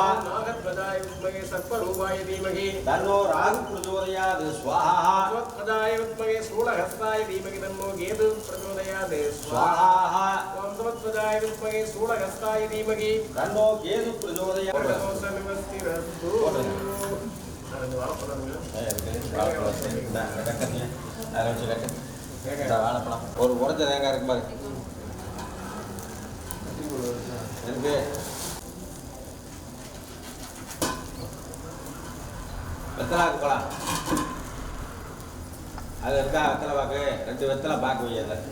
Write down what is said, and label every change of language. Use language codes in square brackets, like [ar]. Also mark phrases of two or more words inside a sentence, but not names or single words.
[sa] नागध्वजाय विद्महे सर्परूपाय धीमहि तन्नो राहु प्रचोदयात् स्वाहा अश्वत्थजाय विद्महे शूलहस्ताय धीमहि तन्नो केतुः प्रचोदयात् स्वाहा ओम समत्वजाय विद्महे शूलहस्ताय धीमहि तन्नो केतुः प्रचोदयात् [ta] வாழைப்பழம் ஒரு உடஞ்ச தேங்காய் இருக்கு பாரு இருக்கு வெத்தலை இருக்கலாம் அது இருக்கா வெத்தலை பாக்கு 2 வெத்தலை பாக்கு வையல